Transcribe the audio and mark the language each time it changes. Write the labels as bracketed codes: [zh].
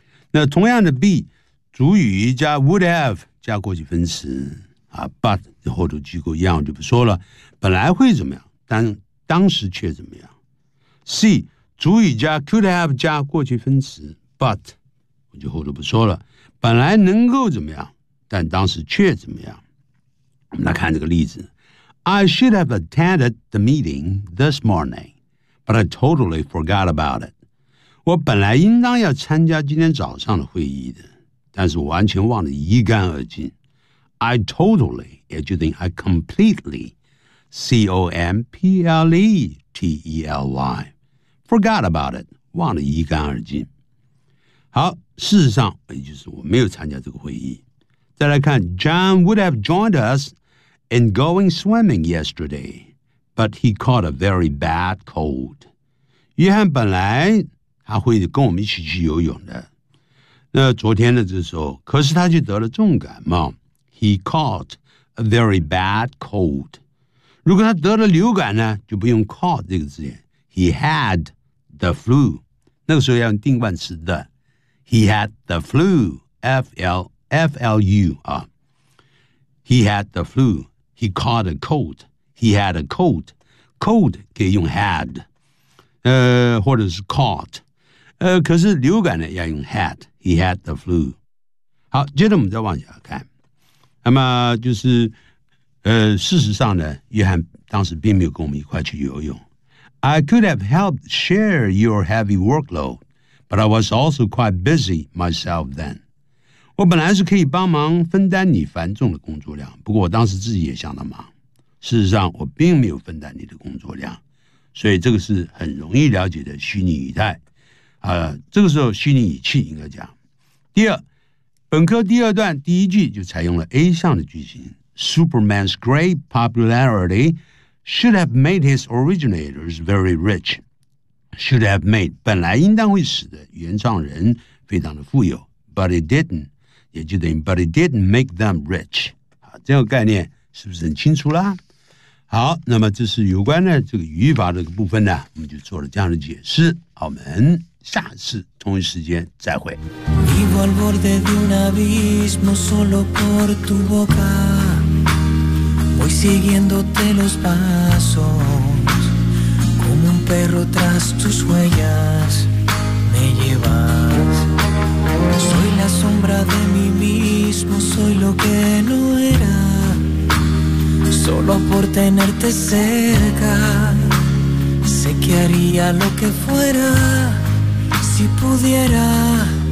[zh] 那同样的 be 主语加 would have 加过去分词啊 ，but 后头机构一样，我就不说了。本来会怎么样，但当时却怎么样。C 主语加 could have 加过去分词 but 我就后头不说了。本来能够怎么样，但当时却怎么样。我们来看这个例子 [en] ：I should have attended the meeting this morning, but I totally forgot about it。 [zh] 我本来应当要参加今天早上的会议的，但是我完全忘得一干二净。 [en] I totally, [zh] 也就等于 [en] I completely, C-O-M-P-L-E-T-E-L-Y, forgot about it, [zh] 忘得一干二净。好，事实上，也就是我没有参加这个会议。再来看 [en] ,John would have joined us in going swimming yesterday, but he caught a very bad cold. [zh] 约翰本来他会跟我们一起去游泳的。那昨天的这时候，可是他却得了重感冒。 [en] He caught a very bad cold. [zh] 如果他得了流感呢，就不用 caught 这个字眼。 [en] He had the flu. [zh] 那个时候要用定冠词的。 [en] He had the flu. F-L-F-L-U. 啊。 He had the flu. He caught a cold. He had a cold. [zh] Cold 可以用 had. 或者是 caught. 可是流感呢要用 had. [en] He had the flu. [zh] 好，接着我们再往下看。那么就是事实上呢，约翰当时并没有跟我们一块去游泳。 [en] I could have helped share your heavy workload, but I was also quite busy myself then. [zh] 我本来是可以帮忙分担你繁重的工作量，不过我当时自己也相当忙。事实上我并没有分担你的工作量，所以这个是很容易了解的虚拟语态。这个时候虚拟语气应该讲。第二，本科第二段第一句就采用了 A 项的句型 [en] Superman's great popularity should have made his originators very rich. Should have made [zh] 本来应当会使得原创人非常的富有 [en] But it didn't [zh] 也就等于 [en] But it didn't make them rich. [zh] 好，这个概念是不是很清楚啦？好，那么这是有关的这个语法这个部分呢，我们就做了这样的解释。好，我们下次同一时间再会。 [es] Vivo al borde de un abismo solo por tu boca Voy siguiéndote los pasos Como un perro tras tus huellas me llevas Soy la sombra de mí mismo, soy lo que no era Solo por tenerte cerca Sé que haría lo que fuera Si pudiera